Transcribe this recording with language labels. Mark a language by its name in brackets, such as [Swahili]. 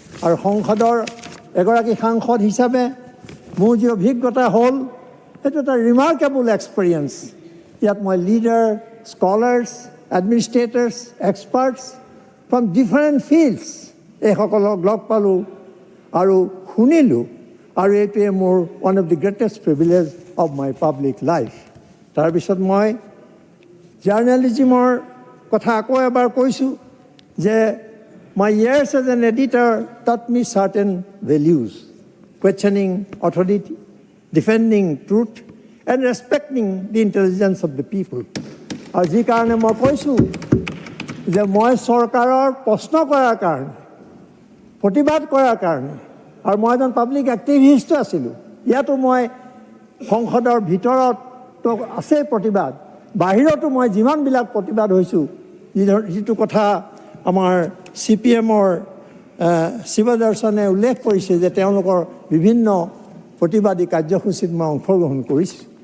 [Assamese] আৰু সংসদৰ এগৰাকী সাংসদ হিচাপে মোৰ যি অভিজ্ঞতা হ'ল, সেইটো এটা ৰিমাৰ্কেবল এক্সপেৰিয়েঞ্চ। ইয়াত মই [English] leader, scholars, administrators, experts from different fields [Assamese] এইসকলক লগ পালোঁ আৰু শুনিলোঁ। আৰু এইটোৱে মোৰ [English] One of the greatest privilege of my public life. [Assamese] তাৰপিছত মই জাৰ্নেলিজিমৰ কথা আকৌ এবাৰ কৈছোঁ যে [English] my years as an editor taught me certain values: questioning authority, defending truth, and respecting the intelligence of the people. [Assamese] আৰু যি কাৰণে মই কৈছোঁ যে মই চৰকাৰৰ প্ৰশ্ন কৰাৰ কাৰণে, প্ৰতিবাদ কৰাৰ কাৰণে, আৰু মই এজন পাব্লিক এক্টিভিষ্টো আছিলোঁ। ইয়াতো মই সংসদৰ ভিতৰতো আছে প্ৰতিবাদ, বাহিৰতো মই যিমানবিলাক প্ৰতিবাদ হৈছোঁ, যিটো কথা আমাৰ CPMৰ শিৱদৰ্শনে উল্লেখ কৰিছে যে তেওঁলোকৰ বিভিন্ন প্ৰতিবাদী কাৰ্যসূচীত মই অংশগ্ৰহণ কৰিছোঁ।